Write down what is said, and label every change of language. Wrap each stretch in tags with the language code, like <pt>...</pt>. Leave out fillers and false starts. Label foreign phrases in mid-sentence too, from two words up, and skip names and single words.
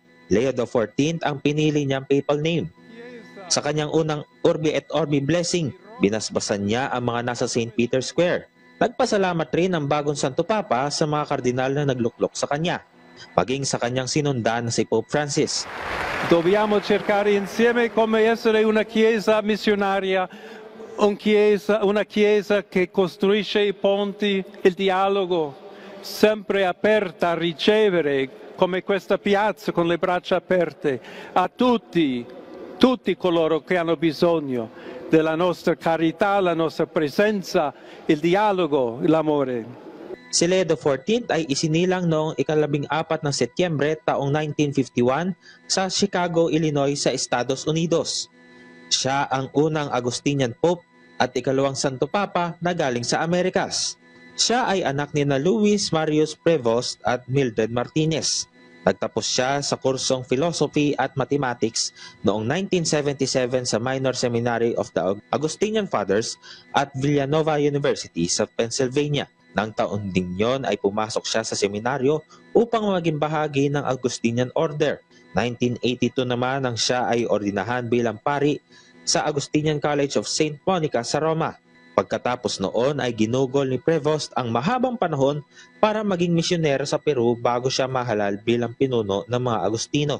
<tl>Leo XIV ang pinili niyang</tl> <en>papal name.</en> <tl>Sa kanyang unang Urbi et Orbi blessing, binasbasan niya ang mga nasa St. Peter's Square. Nagpasalamat rin ang bagong Santo Papa sa mga kardinal na nagluklok sa kanya, maging sa kanyang sinundan na si Pope Francis.</tl> <it>Dobbiamo cercare insieme come essere una chiesa missionaria, una chiesa che costruisce i ponti, il dialogo, sempre aperta a ricevere, come questa piazza con le braccia aperte, a tutti coloro che hanno bisogno della nostra carità, la nostra presenza, il dialogo, l'amore.</it> <tl>Si Leo XIV ay isinilang noong ika-14 ng Setyembre taong 1951 sa Chicago, Illinois sa Estados Unidos. Siya ang unang Augustinian Pope at ikalawang Santo Papa na galing sa Amerikas. Siya ay anak ni Luis Marius Prevost at Mildred Martinez. Nagtapos siya sa kursong Philosophy at Mathematics noong 1977 sa Minor Seminary of the Augustinian Fathers at Villanova University sa Pennsylvania. Nang taon ding yon ay pumasok siya sa seminaryo upang maging bahagi ng Augustinian Order. 1982 naman nang siya ay ordinahan bilang pari sa Augustinian College of St. Monica sa Roma. Pagkatapos noon ay ginugol ni Prevost ang mahabang panahon para maging misyonero sa Peru bago siya mahalal bilang pinuno ng mga Agustino.</tl>